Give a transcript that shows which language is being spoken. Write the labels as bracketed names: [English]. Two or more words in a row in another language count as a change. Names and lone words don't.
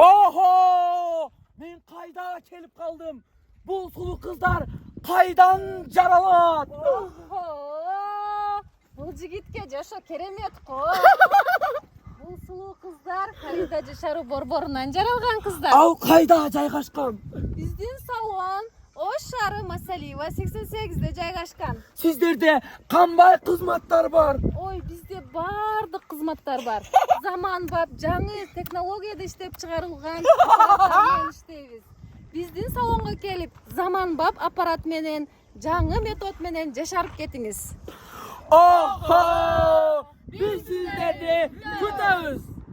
[Kyrgyz] Охо! Мен кайда келип калдым. Бу сулуу кыздар кайдан жаралат. Охоооо! Бул жигитке жашоо керемет го. Бул сулуу кыздар Фарида жашаруу борборунан жаралган кыздар. Ал kayda жайгашкан? Биздин салон Ош шаары Масалиева 88-де жайгашкан. Сиздерде кандай кызматтар бар? Ой, бизде бардык кызматтар бар. Заманбап, жаңы технологияда иштеп чыгарылган аппараттар менен иштейбиз. Биздин салонго келип, заманбап аппарат менен, жаңы метод менен жашарып кетиңиз. Охо! Биз сиздери тутарыз.